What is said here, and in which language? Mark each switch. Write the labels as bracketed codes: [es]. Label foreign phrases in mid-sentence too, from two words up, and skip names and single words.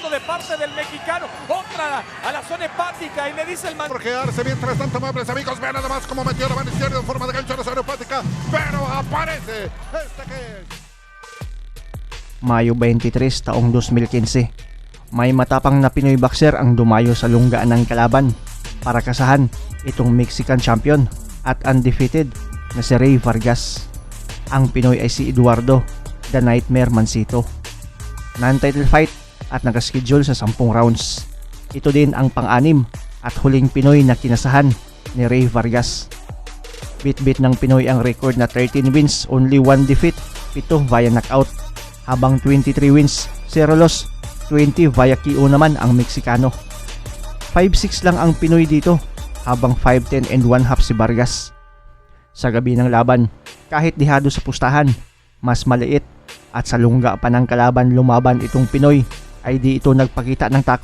[es] de parte del mexicano. Otra a la zona hepática y le dice el man... Por quedarse mientras tanto, amables amigos. Vean nada más cómo metió la mano izquierda en forma de gancho a la zona hepática. Pero aparece este que es. [tl] Mayo 23 taong 2015. May matapang na Pinoy boxer ang dumayo sa lunggaan ng kalaban para kasahan itong [en] Mexican champion [tl] at undefeated na si Rey Vargas. Ang Pinoy ay si Eduardo The Nightmare Mancito. [en] Non-title fight [tl] at nakaschedule sa 10 rounds. Ito din ang pang-anim at huling Pinoy na kinasahan ni Rey Vargas. Bit-bit ng Pinoy ang record na [en] 13 wins, only 1 defeat, 7 via knockout, [tl] habang [en] 23 wins, 0 loss, 20 via KO [tl] naman ang Meksikano. 5-6 lang ang Pinoy dito, habang 5-10 and 1/2 si Vargas. Sa gabi ng laban, kahit dihado sa pustahan, mas maliit at sa lungga pa ng kalaban lumaban itong Pinoy, ay di ito nagpakita ng takot.